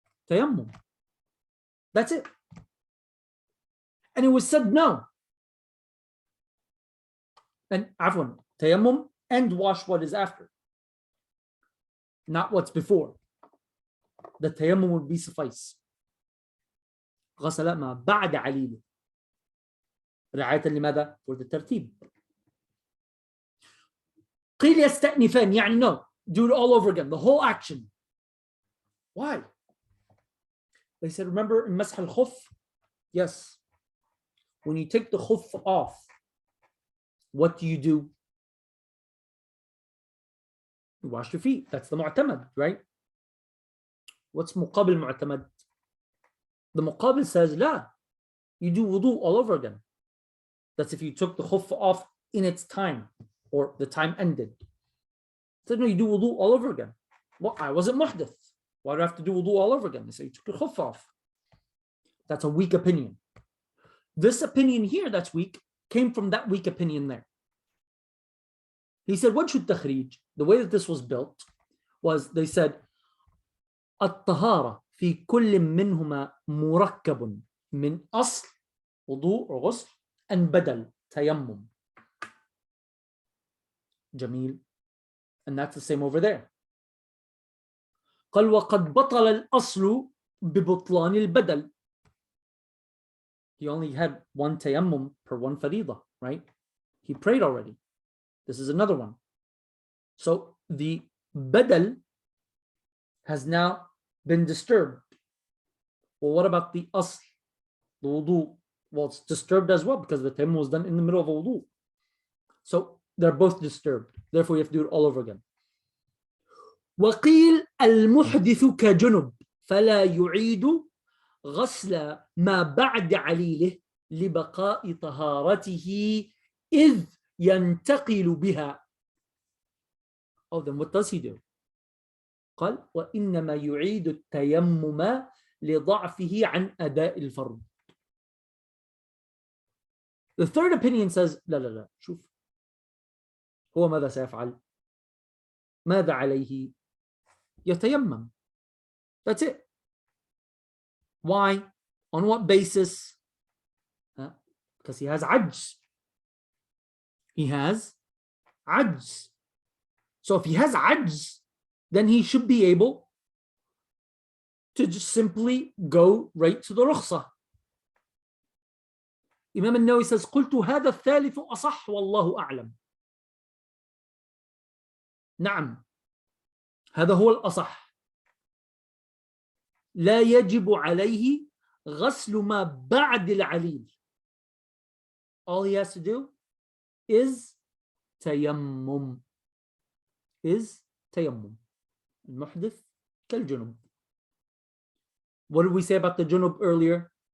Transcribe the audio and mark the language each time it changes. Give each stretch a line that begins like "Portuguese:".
English: Tayammum. That's it. And it was said no. And afwan, tayammum and wash what is after. Not what's before. The tayammum would be suffice.
Arabic: غسل ما بعد عليله. رعاية لماذا؟
English: For the
Arabic: ترتيب. قيل يستأنفان يعني no.
English: Do it all over again. The whole action. Why? They said, remember in مسح الخف? Yes. When you take the khuf off, what do? You wash your feet. That's the mu'tamad, right? What's muqabil mu'tamad? The muqabil says, la, you do wudu all over again. That's if you took the khuf off in its time or the time ended. Said, no, you do wudu all over again. Well, I wasn't muhdith. Why do I have to do wudu all over again? They say, you took your khuf off. That's a weak opinion. This opinion here that's weak came from that weak opinion there. He said, what should takhrij? The way that this was built was, they said,
Arabic: الطهارة في كل منهما مركب من أصل وضوء
English: or غسل and بدل تيمم.
Arabic: جميل.
English: And that's the same over there.
Arabic: قال وقد بطل الأصل ببطلان البدل.
English: He only had one tayammum per one faridah, right? He prayed already. This is another one. So the badal has now been disturbed. Well, what about the asl, the wudu? Well, it's disturbed as well because the tayammum was done in the middle of a wudu. So they're both disturbed. Therefore, you have to do it all over again.
Arabic: وقيل المحدث كجنب فلا يعيد غسل ما بعد عليله لبقاء طهارته إذ ينتقل بها.
English: Oh, then what does he do?
Arabic: قال وإنما يعيد التيمم لضعفه عن أداء الفرض.
English: The third opinion says
Arabic: لا لا لا شوف هو ماذا سيفعل؟ ماذا عليه؟ يتيمم.
English: That's it. Why? On what basis? Because he has ajz. He has ajz. So if he has ajz, then he should be able to just simply go right to the rukhsah. Imam al-Nawawi says,
Arabic: قلت هذا الثالث أصح والله أعلم. نعم. هذا هو الأصح. لا يجب عليه غسل ما بعد العليل.
English: All he has to do is tayammum.
Arabic: المحدث كالجنب.
English: What did we say about the junub earlier?